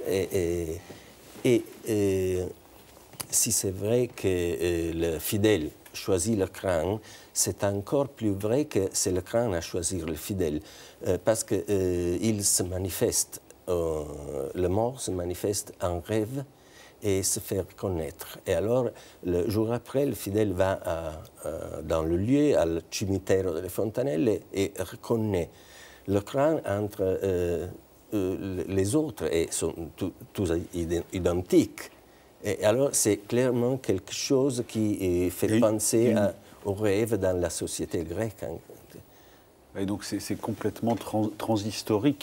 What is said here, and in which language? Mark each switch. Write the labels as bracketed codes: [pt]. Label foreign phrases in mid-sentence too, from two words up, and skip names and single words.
[fr] Et si c'est vrai que le fidèle choisit le crâne, c'est encore plus vrai que c'est le crâne à choisir le fidèle, parce qu'il se manifeste, le mort se manifeste en rêve, et se faire connaître. Et alors, le jour après, le fidèle va dans le lieu, al Cimitero delle Fontanelle, et reconnaît le crâne entre les autres, et sont tous identiques. Et alors, c'est clairement quelque chose qui fait penser au rêve dans la société grecque. Et donc, c'est complètement transhistorique.